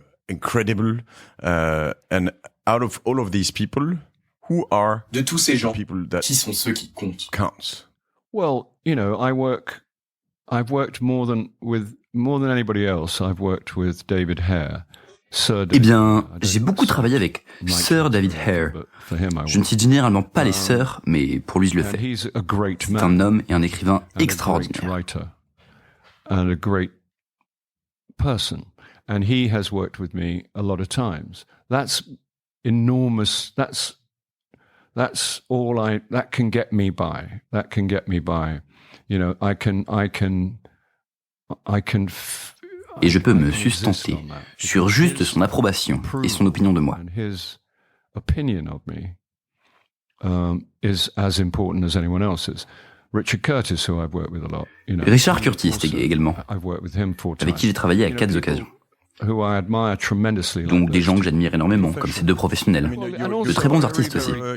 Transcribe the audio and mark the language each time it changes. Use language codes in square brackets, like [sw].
[en] Incredible, and out of all of these people, who are [fr] de tous ces gens, qui sont ceux qui comptent? [en] Well, I've worked more than anybody else. I've worked with David Hare. [fr] Eh bien, j'ai beaucoup travaillé avec Sir David Hare. Je ne cite généralement pas les sœurs, mais pour lui je le fais. C'est un homme et un écrivain extraordinaire. [en] And a great person. And he has worked with me a lot of times. That's enormous. That's all that can get me by. That can get me by. I can. [fr] Et je peux me sustenter sur juste son approbation et son opinion de moi. [en] His opinion of me is as important as anyone else's. Richard Curtis, who I've worked with a lot. [fr] Richard Curtis également, avec qui j'ai travaillé à 4 occasions. Donc des gens que j'admire énormément, comme ces 2 professionnels. De très bons artistes aussi.